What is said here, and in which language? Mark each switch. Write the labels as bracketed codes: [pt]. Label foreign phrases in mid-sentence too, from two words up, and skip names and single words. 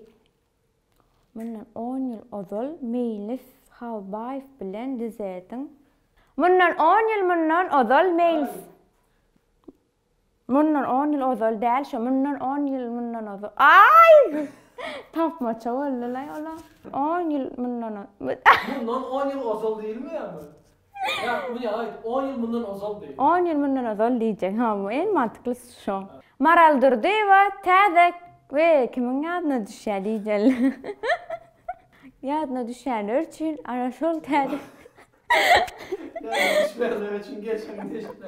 [tk] Mundan 10 ýyl ozal Meýlis Halbaýew bilen dizetdiň. Mundan 10 ýyl Mundan 10 ýyl ozal däl şo, mundan 10 ýyl ozal. Ay! Tapmaça bollaly ola. 10 ýyl mundan Mundan 10 ýyl ozal diýilmi ýa-mı? Ya, bu ýa, 10 ýyl mundan ozal diýil. 10 ýyl mundan ozal diýjek. Ha, bu en mantyklysy şo. Maral Durdyeva täze we kimiň ýadyna düşýär diýjel. Ýadyna düşýänler üçin ana şol täze. Ya, düşmänler üçin geçen teşekkürler.